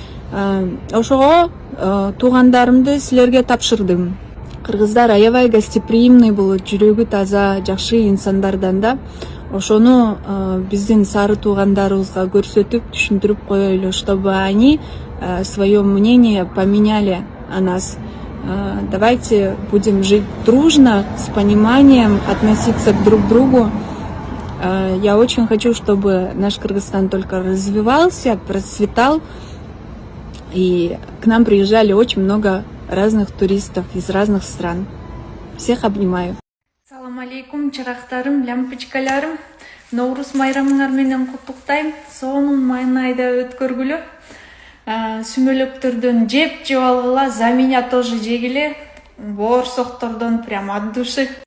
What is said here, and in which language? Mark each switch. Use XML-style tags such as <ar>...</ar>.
<ky>Ошого туугандарымды силерге тапшырдым. Кыргыздар аябай гостеприимный болот, жүрөгү таза, жакшы инсандардан да. Ошону биздин сары туугандарыбызга көрсөтүп, түшүндүрүп коелу,</ky> <ru>чтобы они свое мнение поменяли о нас. Давайте будем жить дружно, с пониманием, относиться друг к другу. Я очень хочу, чтобы наш Кыргызстан только развивался, процветал. И к нам приезжали очень много разных туристов из разных стран. Всех обнимаю.</ru> <ky>Салам алейкум, чырактарым, лямпочкаларым. Ноурус майрамыңар менен куттуктайм. Сонун майнайда өткөргүлө. Сүмөлөктөрдөн жеп алгыла,</ky> <ru>за меня тоже</ru> <ky>жегиле. Боорсоктордон</ky> <ru>прям от души.</ru>